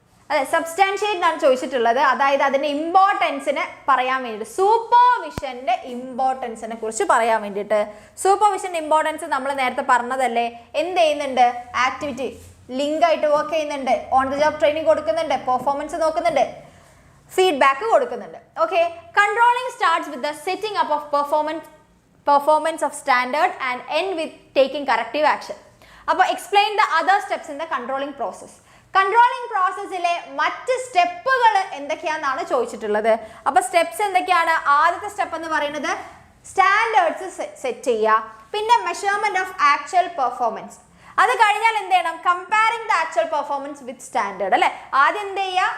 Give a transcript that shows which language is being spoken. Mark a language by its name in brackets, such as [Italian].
[Malayalam] അതെ, സബ്സ്റ്റാൻഷിയേറ്റ് എന്നാണ് ചോദിച്ചിട്ടുള്ളത്. അതായത് അതിന്റെ ഇമ്പോർട്ടൻസിനെ പറയാൻ വേണ്ടിയിട്ട്, സൂപ്പർവിഷന്റെ ഇമ്പോർട്ടൻസിനെ കുറിച്ച് പറയാൻ വേണ്ടിയിട്ട്. സൂപ്പർവിഷന്റെ ഇമ്പോർട്ടൻസ് നമ്മൾ നേരത്തെ പറഞ്ഞതല്ലേ. എന്ത് ചെയ്യുന്നുണ്ട്? ആക്ടിവിറ്റി ലിങ്ക് ആയിട്ട് വർക്ക് ചെയ്യുന്നുണ്ട്, ഓൺ ദ ജോബ് ട്രെയിനിങ് കൊടുക്കുന്നുണ്ട്, പെർഫോമൻസ് നോക്കുന്നുണ്ട്, ഫീഡ്ബാക്ക് കൊടുക്കുന്നുണ്ട്. [English] Okay, controlling starts with the setting up of performance of standard and end with taking corrective action. അപ്പോൾ explain the other steps in the controlling process. [Malayalam] Controlling പ്രോസസ്സിലെ മറ്റ് സ്റ്റെപ്പുകൾ എന്തൊക്കെയാണെന്നാണ് ചോദിച്ചിട്ടുള്ളത്. അപ്പോൾ steps എന്തൊക്കെയാണ്? ആദ്യത്തെ സ്റ്റെപ്പ് എന്ന് പറയുന്നത് സ്റ്റാൻഡേർഡ്സ് സെറ്റ് ചെയ്യുക, പിന്നെ [English] Measurement of actual performance. [Malayalam] അത് കഴിഞ്ഞാൽ എന്ത് ചെയ്യണം? [English] Comparing the actual performance with standard അല്ലെ. [Malayalam] ആദ്യം എന്ത് ചെയ്യുക?